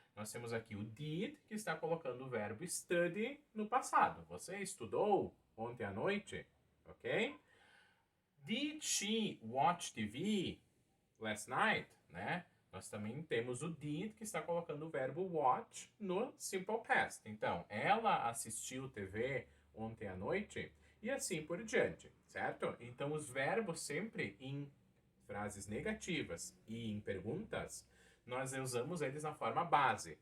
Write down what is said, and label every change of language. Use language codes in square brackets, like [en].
[pt] Nós temos aqui o did, que está colocando o verbo study no passado. Você estudou ontem à noite? Ok? [en] Did she watch TV last night? [pt] Né? Nós também temos o did, que está colocando o verbo watch no simple past. Então, ela assistiu TV ontem à noite? E assim por diante, certo? Então, os verbos sempre em frases negativas e em perguntas, nós usamos eles na forma base.